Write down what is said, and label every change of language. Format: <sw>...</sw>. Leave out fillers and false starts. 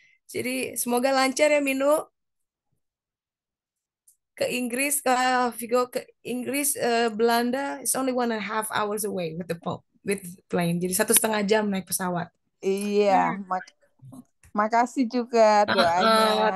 <id>Jadi semoga lancar ya Minu ke Inggris, ke Vigo ke Inggris, Belanda.</id> <en>It's only 1.5 hours away with plane.</en> <id>Jadi 1,5 jam naik pesawat. Iya, makasih juga doanya.</id>